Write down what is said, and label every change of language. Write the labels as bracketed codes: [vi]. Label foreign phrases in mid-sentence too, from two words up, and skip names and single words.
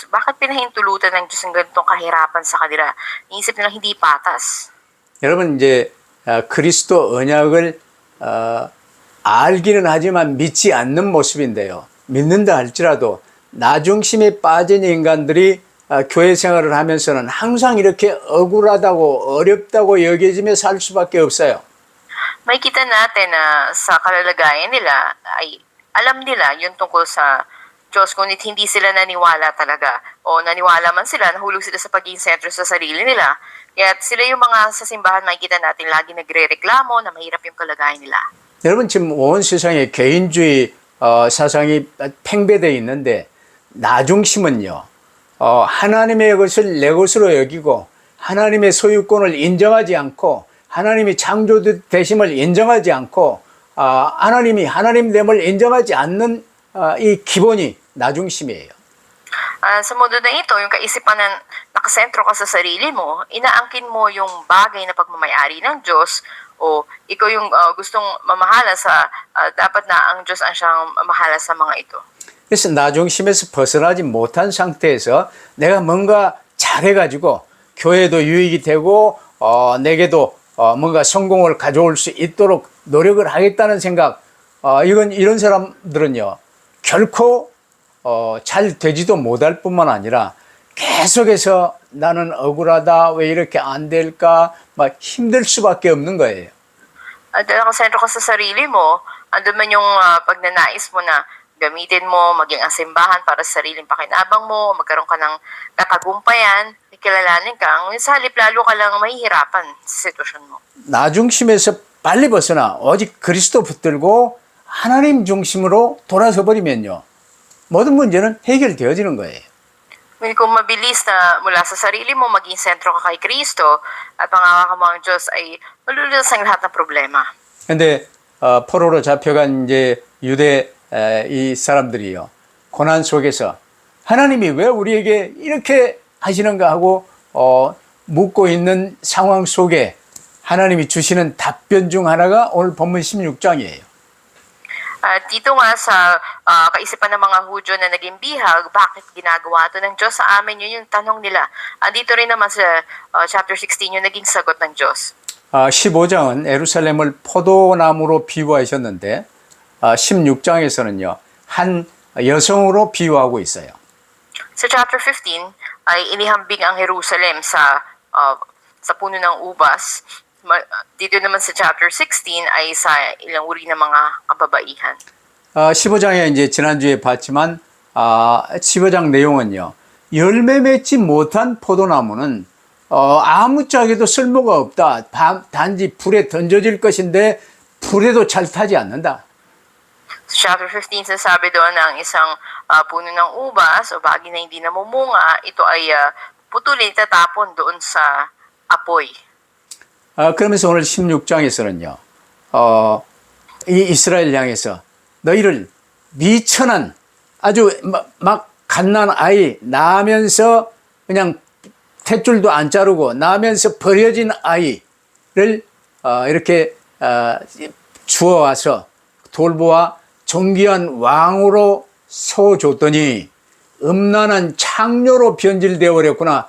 [tl] Bakit pinahintulutan ng Diyos ang ganitong kahirapan sa kanila? Iisip nila hindi patas. [ko] 여러분 이제 그리스도 언약을 알기는 하지만 믿지 않는 모습인데요. 믿는다 할지라도 나중심에 빠진 인간들이 교회 생활을 하면서는 항상 이렇게 억울하다고 어렵다고 여겨지며 살 수밖에 없어요. [tl] Makikita natin na sa kalalagayan nila ay alam nila yung tungkol sa Diyos, ngunit hindi sila naniwala talaga. O naniwala man sila, nahulog sila sa pagiging sentro sa sarili nila. Kaya sila yung mga sa simbahan makikita natin lagi nagre-reklamo na mahirap yung kalagayan nila. [ko] 여러분 지금 온 세상에 개인주의 사상이 팽배되어 있는데 나중심은요. 하나님의 것을 내 것으로 여기고 하나님의 소유권을 인정하지 않고 하나님이 창조되심을 인정하지 않고 하나님이 하나님됨을 인정하지 않는 이 기본이 나중심이에요. [tl] Sa mundo na ito, yung kaisipan na nakasentro ka sa sarili mo, inaangkin mo yung bagay na pagmamayari ng Diyos o ikaw yung gustong mamahala sa, dapat na ang Diyos ang siyang mamahala sa mga ito. [ko] 그래서 나중심에서 벗어나지 못한 상태에서 내가 뭔가 잘해가지고 교회도 유익이 되고 내게도 뭔가 성공을 가져올 수 있도록 노력을 하겠다는 생각 이런 사람들은요 결코 잘 되지도 못할 뿐만 아니라 계속해서 나는 억울하다 왜 이렇게 안 될까 막 힘들 수밖에 없는 거예요. [tl] Dahil nakasentro ka sa sarili mo, andun man yung pagnanais mo na gamitin mo, maging ang simbahan para sa sariling pakinabang mo, magkaroon ka ng katagumpayan, kilalanin ka, ngunit sa halip lalo ka lang mahihirapan sa sitwasyon mo. [ko] 나중심에서 빨리 벗어나 오직 그리스도 붙들고 하나님 중심으로 돌아서 버리면요. 모든 문제는 해결되어지는 거예요. [tl] Ngunit kung mabilis na mula sa sarili mo, maging sentro ka kay Kristo at pangako mo ang Diyos ay malulutas ang lahat ng problema. [ko] 근데 포로로 잡혀간 이제 유대 이 사람들이요. 고난 속에서 하나님이 왜 우리에게 이렇게 하시는가 하고 묻고 있는 상황 속에 하나님이 주시는 답변 중 하나가 오늘 본문 16장이에요. [tl] At dito nga sa kaisipan ng mga Hudyo na naging bihag, bakit ginagawa ito ng Diyos sa amin? Yun yung tanong nila. Dito rin naman sa chapter 16 yung naging sagot ng Diyos. [ko] 15장은 예루살렘을 포도나무로 비유하셨는데 16장에서는요. 한 여성으로 비유하고 있어요. [tl] Sa chapter 15 ay inihambing ang Jerusalem sa puno ng ubas. Dito naman sa chapter 16 ay sa ilang uri ng mga kababaihan. [ko] 15장에 이제 지난주에 봤지만 15장 내용은요. 열매 맺지 못한 포도나무는 아무짝에도 쓸모가 없다. 단지 불에 던져질 것인데 불에도 잘 타지 않는다. [tl] Sa chapter 15 sinasabi doon na ang isang puno ng ubas o bagay na hindi namumunga, ito ay putulin, tatapon doon sa apoy. [ko] 그러면서 오늘 16장에서는요. 이 이스라엘 향해서 너희를 미천한 아주 막 갓난 아이 낳으면서 그냥 탯줄도 안 자르고 낳으면서 버려진 아이를 이렇게 주워와서 돌보아 존귀한 왕으로 세워줬더니 음란한 창녀로 변질되어 버렸구나.